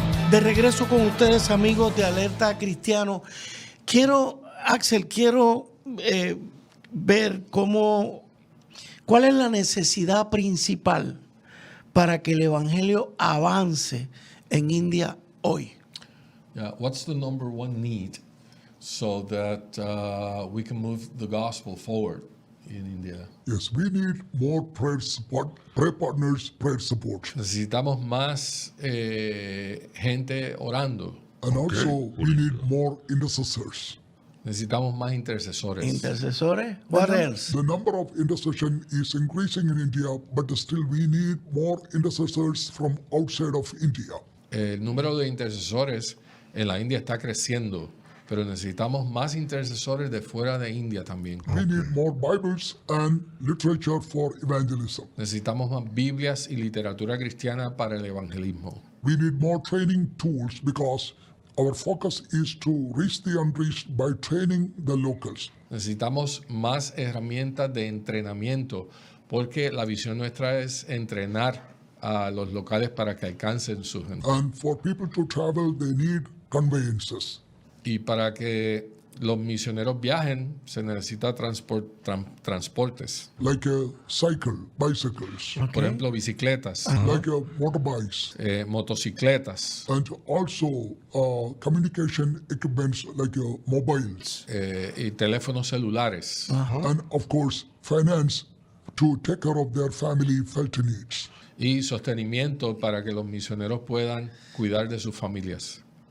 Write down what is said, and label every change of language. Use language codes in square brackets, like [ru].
[es] De regreso con ustedes, amigos de Alerta Cristiano. Axel, quiero ver cuál es la necesidad principal para que el Evangelio avance en India hoy. [en] Yeah, what's the number one need so that we can move the gospel forward in India? Yes, we need more prayer support, prayer partners, prayer support. [es] Necesitamos más gente orando. [en] And also we need more intercessors. [es] Necesitamos más intercesores. Intercesores. [en] What else? The number of intercession is increasing in India, but still we need more intercessors from outside of India. [es] El número de intercesores en la India está creciendo, pero necesitamos más intercesores de fuera de India también. [en] We need more Bibles and literature for evangelism. [es] Necesitamos más Biblias y literatura cristiana para el evangelismo. [en] We need more training tools because our focus is to reach the unreached by training the locals. [es] Necesitamos más herramientas de entrenamiento porque la visión nuestra es entrenar a los locales para que alcancen su gente. [en] And for people to travel, they need conveyances. [es] Y para que los misioneros viajen, se necesita transportes. [en] Like a cycle, bicycles, [es] Por ejemplo, bicicletas, [en] like a motorbikes, [es] motocicletas, [en] and also communication equipments like mobiles, [es] y teléfonos celulares. [en] and of course finance to take care of their family felt needs. [es] Y sostenimiento para que los misioneros puedan cuidar de sus familias.